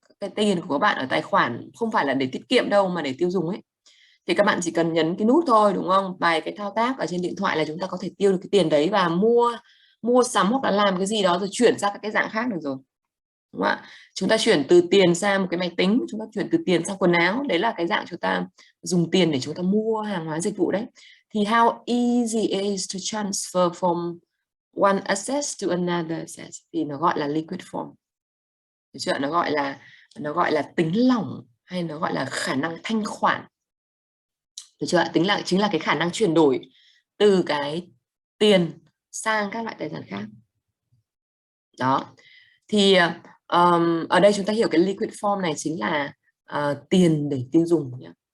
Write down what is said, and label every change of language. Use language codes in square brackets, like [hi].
[vi] Cái tiền của các bạn ở tài khoản không phải là để tiết kiệm đâu mà để tiêu dùng ấy, thì các bạn chỉ cần nhấn cái nút thôi, đúng không? Vài cái thao tác ở trên điện thoại là chúng ta có thể tiêu được cái tiền đấy và mua sắm hoặc là làm cái gì đó rồi chuyển sang các cái dạng khác được rồi, đúng không ạ? Chúng ta chuyển từ tiền sang một cái máy tính, chúng ta chuyển từ tiền sang quần áo, đấy là cái dạng chúng ta dùng tiền để chúng ta mua hàng hóa dịch vụ đấy. [en] Thì how easy it is to transfer from one asset to another asset [vi] thì nó gọi là [en] liquid form. [vi] Được chưa? Nó gọi là tính lỏng hay nó gọi là khả năng thanh khoản. Được chưa? Chính là cái khả năng chuyển đổi từ cái tiền sang các loại tài sản khác. Đó. Thì ở đây chúng ta hiểu cái liquid form này chính là tiền để tiêu dùng nhé.